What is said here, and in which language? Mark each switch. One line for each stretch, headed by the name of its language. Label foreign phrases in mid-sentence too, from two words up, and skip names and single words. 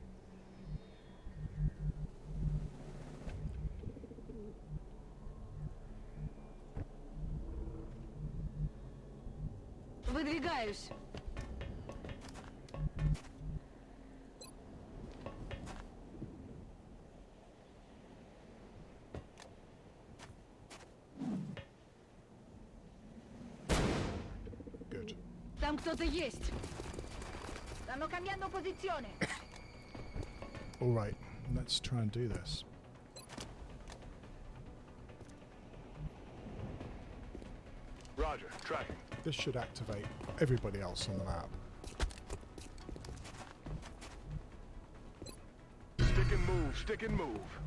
Russian: Выдвигаюсь. Good. Там кто-то есть.
Italian: Stanno cambiando posizione.
English: All right, let's try and do this. Roger. Tracking. This should activate everybody else on the map. Stick and move. Stick and move.